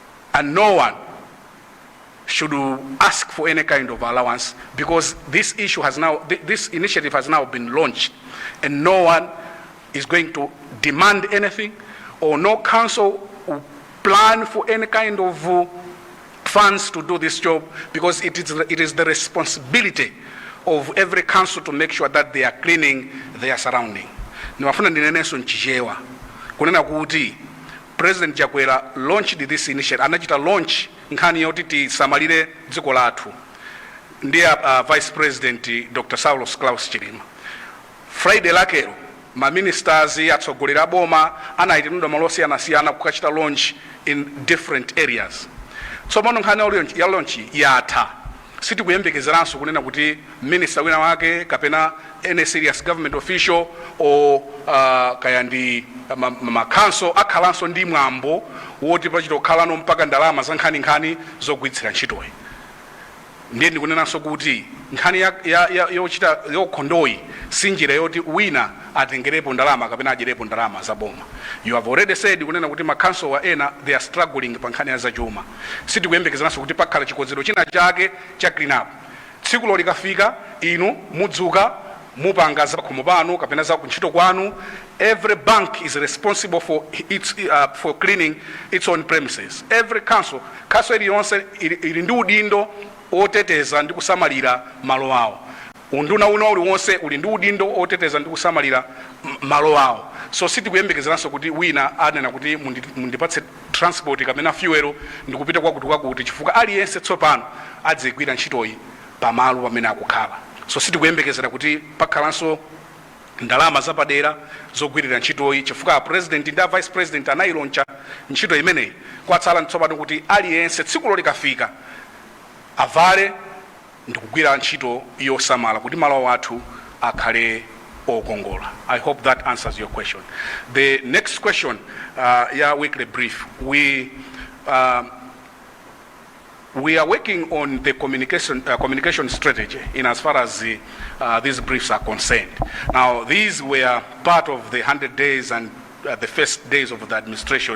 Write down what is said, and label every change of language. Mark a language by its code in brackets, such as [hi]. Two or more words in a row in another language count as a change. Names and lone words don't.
[en] and no one should ask for any kind of allowance, because this issue has now, this initiative has now been launched, and no one is going to demand anything, or no council will plan for any kind of funds to do this job, because it is the responsibility of every council to make sure that they are cleaning their surrounding. [ny] Niwafuna ndineneso nchichewa kunena kuti President Chakwera [en] launched this initiative, [ny] anachita launch nkhani yoti tisamalire dziko lathu ndiye Vice President Dr. Saulos Klaus Chilima. Friday lakero ma ministers atsogolera boma anayitanidwa malo osiyanasiyana kukachita launch [en] in different areas. [ny] So pano nkhani ya launch yatha, sitikuyembekezeranso kunena kuti minister wina wake kapena [en] any serious government official [ny] or kaya ndi makanso akhalanso ndi mwambo woti pachita kukhalano mpaka ndalama za nkhani zogwiritsira ntchitoyi. Ndiye ndikunenanso kuti nkhani yochita yokhondoyi sinjira yoti wina atengerepo ndalama kapena ajerepo ndalama za boma. [en] You have already said [ny] kunena kuti makanso wa ena [en] they are struggling [ny] pa nkhani ya zachuma. Sitikuyembekezeranso kuti pakhala chikonzero china chake cha [en] clean up. [ny] Tsiku likafika inu mudzuka mupanga za khomo panu kapena za kuntchito kwanu. [en] Every bank is responsible for its for cleaning its own premises. Every council [ny] iliyonse ili ndi udindo oteteza ndi kusamalira malo awo. Unduna uliwonse uli ndi udindo oteteza ndi kusamalira malo awo. So sitikuyembekezeranso kuti wina anena kuti mundipatse transport kapena fuel ndikupita kwakuti chifukwa aliyense tsopano adzigwira ntchitoyi pamalo pamene akukhala. So sitikuyembekezera kuti pakhalanso ndalama zapadera zogwirira ntchitoyi chifukwa president ndi [en] vice president [ny] anayiloncha ntchito imeneyi. Kwatsala tsopano kuti aliyense tsiku likafika avale ndikugwira ntchito yosamala kuti malo athu akhale okongola. [en] I hope that answers your question. The next question, weekly brief. We are working on the communication strategy in as far as these briefs are concerned. Now, these were part of the 100 days and the first days of the administration.